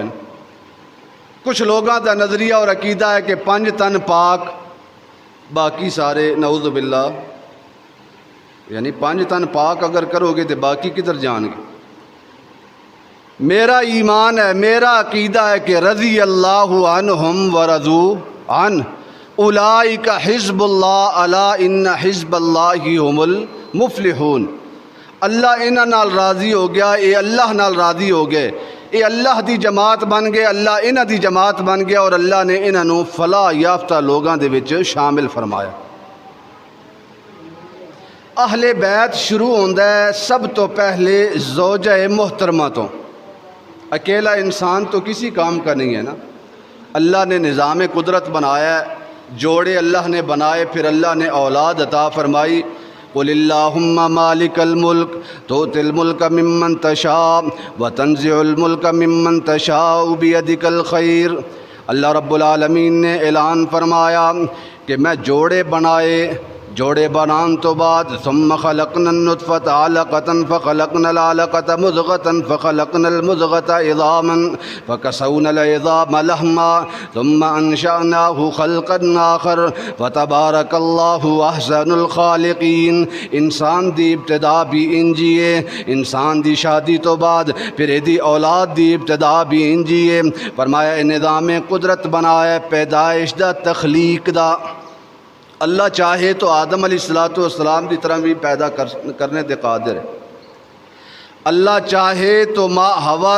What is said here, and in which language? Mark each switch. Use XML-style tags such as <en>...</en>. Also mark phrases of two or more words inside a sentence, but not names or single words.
<ur>کچھ لوگوں کا نظریہ اور عقیدہ ہے کہ 5 تن پاک، باقی سارے نعوذ باللہ، یعنی 5 تن پاک اگر کرو گے تو باقی کدھر جان گے؟ میرا ایمان ہے، میرا عقیدہ ہے کہ</ur> <ar>رضی اللہ عنہم ورضوا عنہ اولئک حزب اللہ الا ان حزب اللہ هم المفلحون۔</ar> <pa>اللہ انہاں نال راضی ہو گیا، اے اللہ نال راضی ہو گئے، اے اللہ دی جماعت بن گئے، اللہ انہاں دی جماعت بن گیا، اور اللہ نے انہاں نو فلاح یافتہ لوگاں دے وچ شامل فرمایا۔ اہل بیت شروع ہوندا ہے سب تو پہلے زوجہ محترمہ تو۔</pa> <ur>اکیلا انسان تو کسی کام کا نہیں ہے نا، اللہ نے نظام قدرت بنایا ہے، جوڑے اللہ نے بنائے، پھر اللہ نے اولاد عطا فرمائی۔</ur> <ar>قل اللہم مالک الملک تؤتی الملک ممن تشاء وتنزع الملک ممن تشاء بیدک الخیر۔</ar> <ur>اللہ رب العالمین نے اعلان فرمایا کہ میں جوڑے بنائے، جوڑے بنان تو بعد</ur> <ar>ثم خلقنا النطفة علقة فخلقنا العلقة مضغة فخلقنا المضغة عظاما فكسونا العظام لحما ثم انشأناه خلقا آخر فتبارك الله احسن الخالقین۔</ar> <pa>انسان دی ابتدا بھی انجی ہے، انسان دی شادی تو بعد پھر دی اولاد دی ابتدا بھی انجی ہے۔ فرمایا نظام قدرت بنایا پیدائش دا، تخلیق دا۔</pa> <ur>اللہ چاہے تو آدم علیہ السلام کی طرح بھی پیدا کرنے دے قادر ہے، اللہ چاہے تو ماں ہوا</ur>